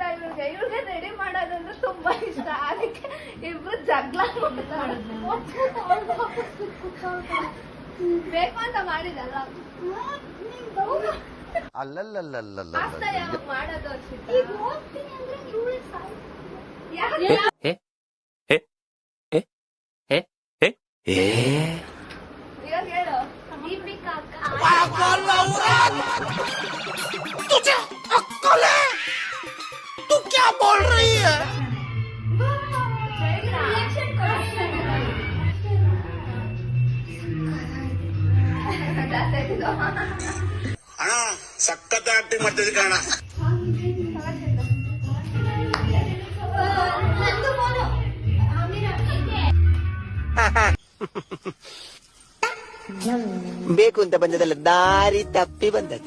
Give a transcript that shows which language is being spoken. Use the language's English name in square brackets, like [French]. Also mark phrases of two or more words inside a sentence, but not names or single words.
[Kannada] ಇವ್ಳಿಗೆ ರೆಡಿ ಮಾಡೋದಂದ್ರೆ ತುಂಬಾ ಇಷ್ಟ. ಅದಕ್ಕೆ ಇಬ್ರು ಜಗಳ ಬೇಕು ಅಂತ ಮಾಡಿದಲ್ಲ. ಮಾಡೋದು ಇವಾಗ ಹೇಳು. ದೀಪಿಕಾ [Hindi] तुझे अक्कल है? तू क्या बोल रही है? [Kannada] ಅಣ್ಣ ಸಖತ್ ಆಕ್ಟಿಂಗ್ ಮಾಡ್ತಿದ್ದೆ ಕಣ. ಬೇಕು ಅಂತ ಬಂದದಲ್ಲ, ದಾರಿ ತಪ್ಪಿ ಬಂದದ್ದು.